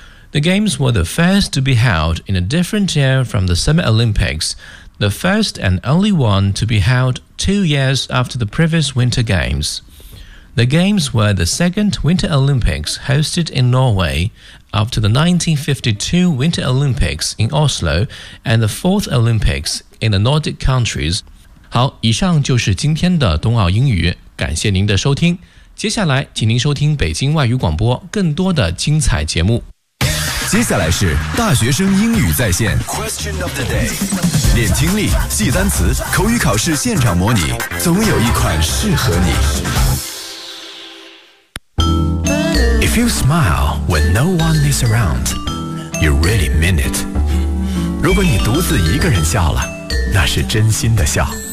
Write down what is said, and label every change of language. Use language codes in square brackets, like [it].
[en] The Games were the first to be held in a different year from the Summer Olympics, the first and only one to be held 2 years after the previous Winter Games. The Games were the second Winter Olympics hosted in Norway,after the 1952 Winter Olympics in Oslo and the 4th Olympics in the Nordic countries. [zh] 好，以上就是今天的冬奥英语，感谢您的收听。接下来请您收听北京外语广播更多的精彩节目。接下来是大学生英语在线 [en] Question of the day， [zh] 练听力，记单词，口语考试现场模拟，总有一款适合你。 [en] If you smile when no one is around, you really mean it. [zh] 如果你独自一个人笑了，那是真心的笑。